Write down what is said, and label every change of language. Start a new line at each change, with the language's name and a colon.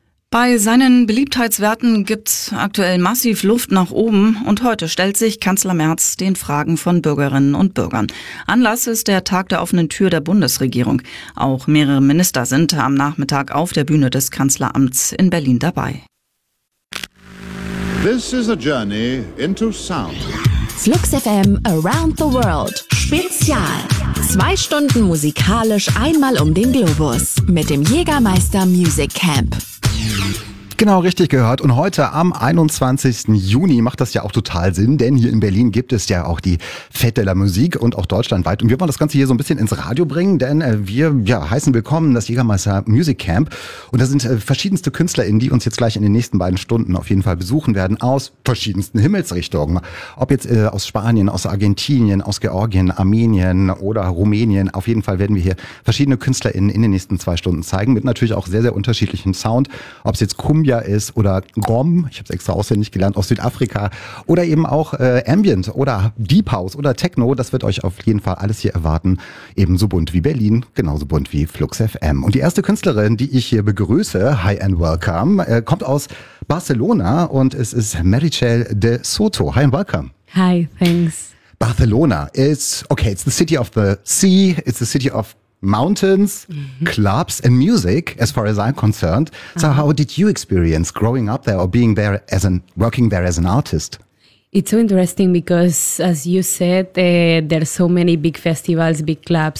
German: Bei seinen Beliebtheitswerten gibt's aktuell massiv Luft nach oben und heute stellt sich Kanzler Merz den Fragen von Bürgerinnen und Bürgern. Anlass ist der Tag der offenen Tür der Bundesregierung. Auch mehrere Minister sind am Nachmittag auf der Bühne des Kanzleramts in Berlin dabei.
English: This is a journey into sound.
German: Flux FM Around the World. Spezial. 2 Stunden musikalisch einmal um den Globus mit dem Jägermeister Music Camp. Genau, richtig gehört. Und heute am 21. Juni macht das ja auch total Sinn, denn hier in Berlin gibt es ja auch die Fête de la Musique und auch deutschlandweit. Und wir wollen das Ganze hier so ein bisschen ins Radio bringen, denn wir heißen willkommen das Jägermeister Music Camp. Und da sind verschiedenste KünstlerInnen, die uns jetzt gleich in den nächsten beiden Stunden auf jeden Fall besuchen werden, aus verschiedensten Himmelsrichtungen. Ob jetzt aus Spanien, aus Argentinien, aus Georgien, Armenien oder Rumänien. Auf jeden Fall werden wir hier verschiedene KünstlerInnen in den nächsten 2 Stunden zeigen, mit natürlich auch sehr, sehr unterschiedlichem Sound. Ob es jetzt Kumbia ist oder Grom, ich habe es extra auswendig gelernt, aus Südafrika, oder eben auch Ambient oder Deep House oder Techno, das wird euch auf jeden Fall alles hier erwarten, ebenso bunt wie Berlin, genauso bunt wie Flux FM. Und die erste Künstlerin, die ich hier begrüße,
English: hi and welcome,
German: kommt aus Barcelona und es ist Meritxell de Soto.
English: Hi and welcome. Hi, thanks. Barcelona is, okay, it's the city of the sea, it's the city of mountains, mm-hmm. clubs and music, as far as I'm concerned. So how did you experience growing up there or being there as an working there as an artist? It's so interesting because, as you said, there are so many big festivals, big clubs.